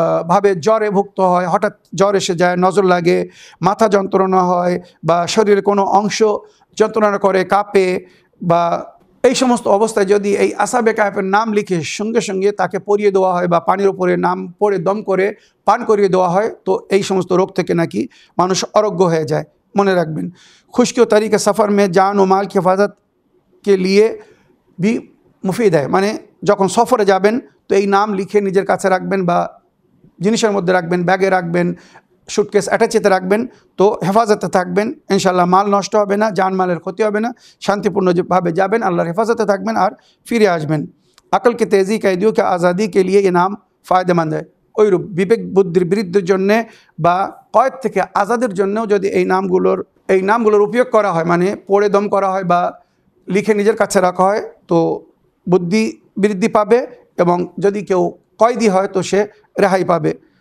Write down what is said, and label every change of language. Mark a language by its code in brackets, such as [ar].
[bn] ভাবে জ্বরে ভুক্ত হয়, হঠাৎ জ্বর এসে যায়, নজর লাগে, মাথা যন্ত্রণা হয়, বা শরীরের কোনো অংশ যন্ত্রণা করে, কাঁপে, বা এই সমস্ত অবস্থায় যদি এই আসহাবে কাহফের নাম লিখে সঙ্গে সঙ্গে তাকে পরিয়ে দেওয়া হয় বা পানির উপরে নাম পড়ে দম করে পান করিয়ে দেওয়া হয় তো এই সমস্ত রোগ থেকে নাকি মানুষ আরোগ্য হয়ে যায়। মনে রাখবেন, [hi] खुश्की तरीके सफ़र में जान व माल की हिफाजत के लिए भी मुफीद है। [bn] মানে যখন সফরে যাবেন তো এই নাম লিখে নিজের কাছে রাখবেন বা জিনিসের মধ্যে রাখবেন, ব্যাগে রাখবেন, সুটকেস অ্যাটাচেতে রাখবেন, তো হেফাজতে থাকবেন, ইনশাআল্লাহ মাল নষ্ট হবে না, জানমালের ক্ষতি হবে না, শান্তিপূর্ণভাবে যাবেন, আল্লাহর হেফাজতে থাকবেন আর ফিরে আসবেন। [hi] আকল কি তেজি कैदियों की आज़ादी के लिए ये नाम फ़ायदेमंद है। [bn] ওইরূপ বিবেক বুদ্ধির বৃদ্ধির জন্যে বা কয়েদ থেকে আজাদের জন্যও যদি এই নামগুলোর উপয়োগ করা হয়, মানে পড়ে দম করা হয় বা লিখে নিজের কাছে রাখা হয়, তো বুদ্ধি বৃদ্ধি পাবে এবং যদি কেউ কয়েদি হয় তো সে রেহাই পাবে।